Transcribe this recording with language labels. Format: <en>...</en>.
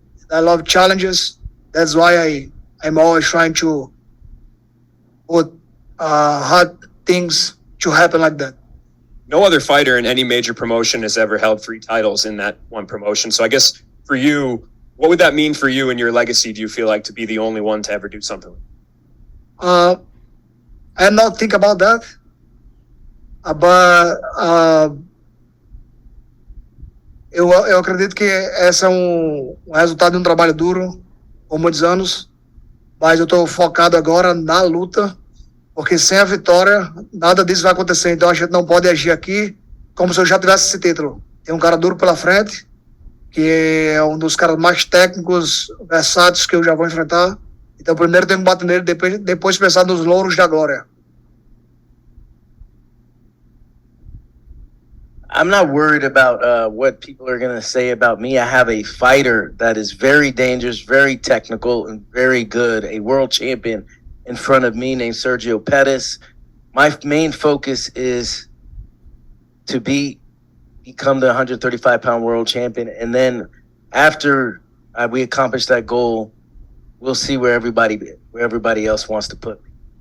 <en>I love challenges. That's why I'm always trying to put hard things to happen like that. No other fighter in any major promotion has ever held 3 titles in that one promotion. So I guess for you, what would that mean for you and your legacy, do you feel like, to be the only one to ever do something? I not think about that.</en> <pt>But eu acredito que esse é um resultado de um trabalho duro por muitos anos, mas eu estou focado agora na luta, porque sem a vitória nada disso vai acontecer. Então a gente não pode agir aqui como se eu já tivesse esse título. Tem um cara duro pela frente, que é um dos caras mais técnicos, versáteis que eu já vou enfrentar. Então primeiro tenho que bater nele, depois pensar nos louros da glória.</pt> <en>I'm not worried about what people are going to say about me. I have a fighter that is very dangerous, very technical, and very good, a world champion in front of me named Sergio Pettis. my main focus is to become the 135-pound world champion, and then after we accomplish that goal, we'll see where everybody else wants to put me.</en>